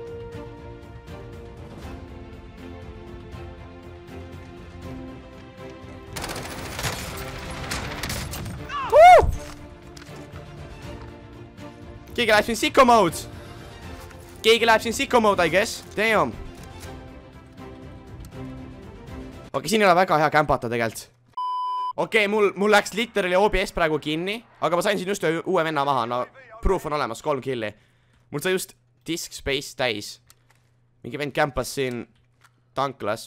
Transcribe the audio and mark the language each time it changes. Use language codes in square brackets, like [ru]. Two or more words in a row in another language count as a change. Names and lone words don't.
[et] Keegi läheb siin [en] sicko mode. [et] Keegi läheb siin [en] sicko mode, I guess. Damn. [et] Okei, siin ei ole väga hea kämpata tegelikult. Okei, mul läks literally OBS praegu kinni, aga ma sain siin just uue venna maha. No, proof on olemas, 3 killi. Mul sai just [en] disk space [et] täis. Mingi vend kämpas siin tanklas.